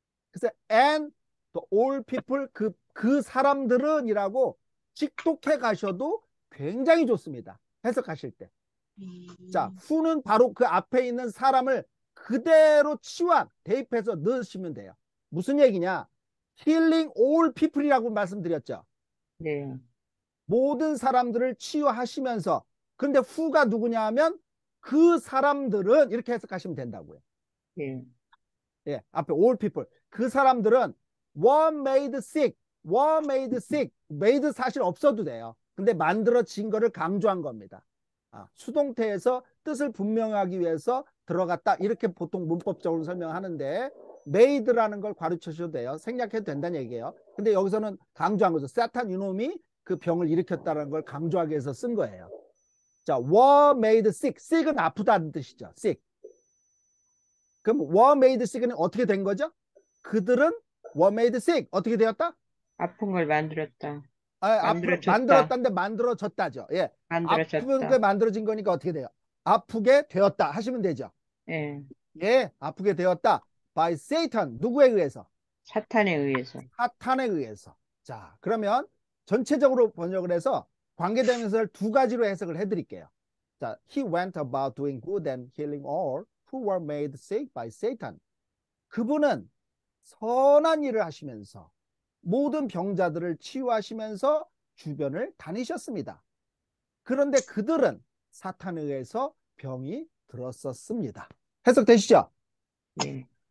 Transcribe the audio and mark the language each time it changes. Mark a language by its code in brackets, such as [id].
[ko] 그래서 [en] and the all people [ko] 그 사람들은 이라고 직독해 가셔도 굉장히 좋습니다. 해석하실 때. 자, who는 바로 그 앞에 있는 사람을 그대로 치환, 대입해서 넣으시면 돼요. 무슨 얘기냐? [en] healing all people이라고 말씀드렸죠. [ko] 네. 모든 사람들을 치유하시면서. 그런데 who가 누구냐 하면 그 사람들은 이렇게 해석하시면 된다고요. 네. 예, 앞에 all people. 그 사람들은 [en] were made sick. were made sick. [ko] made 사실 없어도 돼요. 근데 만들어진 거를 강조한 겁니다. 수동태에서 뜻을 분명하기 위해서 들어갔다. 이렇게 보통 문법적으로 설명하는데 made라는 걸 가르쳐줘도 돼요. 생략해도 된다는 얘기예요. 근데 여기서는 강조한 거죠. 사탄 이놈이 그 병을 일으켰다는 걸 강조하기 위해서 쓴 거예요. [en] 자, were made sick. [ko] sick은 아프다는 뜻이죠. sick. 그럼 were made sick는 어떻게 된 거죠? 그들은 [en] were made sick. [ko] 어떻게 되었다? 아픈 걸 만들었다. 만들어졌다. 만들었다인데 만들어졌다죠. 예. 만들어졌다. 아프게 만들어진 거니까 어떻게 돼요? 아프게 되었다 하시면 되죠. 예. 예, 아프게 되었다. [en] by Satan. [ko] 누구에 의해서? 사탄에 의해서. 사탄에 의해서. 자, 그러면 전체적으로 번역을 해서 관계대명사를 두 가지로 해석을 해드릴게요. [en] 자, he went about doing good and healing all who were made sick by Satan. [ko] 그분은 선한 일을 하시면서 모든 병자들을 치유하시면서 주변을 다니셨습니다. 그런데 그들은 사탄에 의해서 병이 들었었습니다. 해석되시죠? 예.